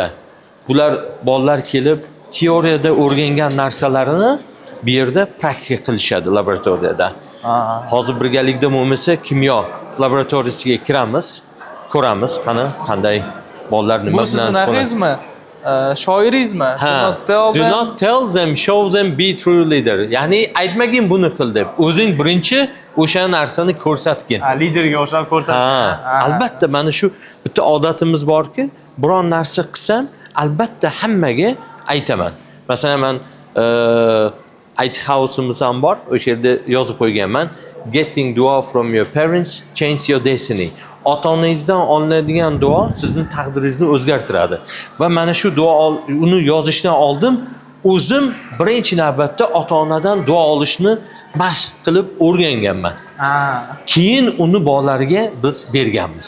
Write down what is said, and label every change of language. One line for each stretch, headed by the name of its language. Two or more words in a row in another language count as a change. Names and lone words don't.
Uzbek: Bular bolalar kelib teoriyada o'rgangan narsalarini bu yerda praktika qilishadi laboratoriyada. Hozir birgalikda bo'lmasa kimyo laboratoriyasiga kiramiz, ko'ramiz qanday bolalar nima bilan. Bu sizning naqizmi? Shoiringizmi?
English: Do not tell them, show them, be true leader.
Uzbek: Ya'ni aytmagin buni qil deb. O'zing birinchi o'sha narsani ko'rsatgin. Liderga o'xshab ko'rsatgin. Albatta, mana shu bitta odatimiz borki, biron narsa qilsam, albatta hammaga aytaman. Masalan, men IT house'imiz ham bor. O'sha yerda yozib qo'yganman.
English: Getting duo from your parents change your destiny.
Uzbek: Ota-onangizdan olinadigan duo sizning taqdiringizni o'zgartiradi. Va mana shu uni yozishdan oldin o'zim birinchi navbatda ota-onadan duo olishni mashq qilib o'rganganman. Keyin uni bolalarga biz berganmiz.